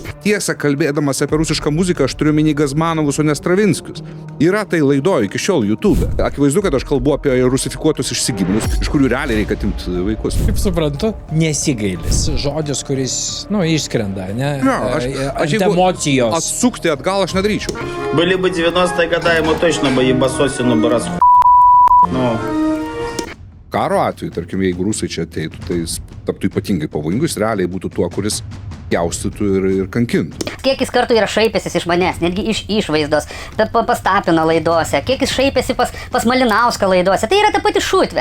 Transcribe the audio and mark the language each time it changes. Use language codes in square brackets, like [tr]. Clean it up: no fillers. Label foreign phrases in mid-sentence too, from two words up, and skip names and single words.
[lt] Tiesa, kalbėdamas apie rusišką muziką, aš turiu omeny Gazmanovus, o ne Stravinskius. Yra tai laidoje iki šiol YouTube. Akivaizdu, kad aš kalbu apie rusifikuotus išsigiminius, iš kurių realiai reikia atimti vaikus. Kaip suprantu, nesigailis. Žodis, kuris, išskrenda, ne? Ant emocijos. Atsukti atgal aš nedaryčiau. [ru] Были бы 90-е года, ему точно бы ебасосину бы расху... [lt] Karo atveju, tarkim, jeigu rusai čia ateitų, tai jis taptų ypatingai pavojingus, realiai būtų tuo, kuris jaustytų ir kankintų. Kiek jis kartų yra šaipęsis iš manęs, netgi iš išvaizdos, pas Tapiną laidose, kiek jis šaipėsi pas Malinauską laidose, tai yra ta pati šutvė.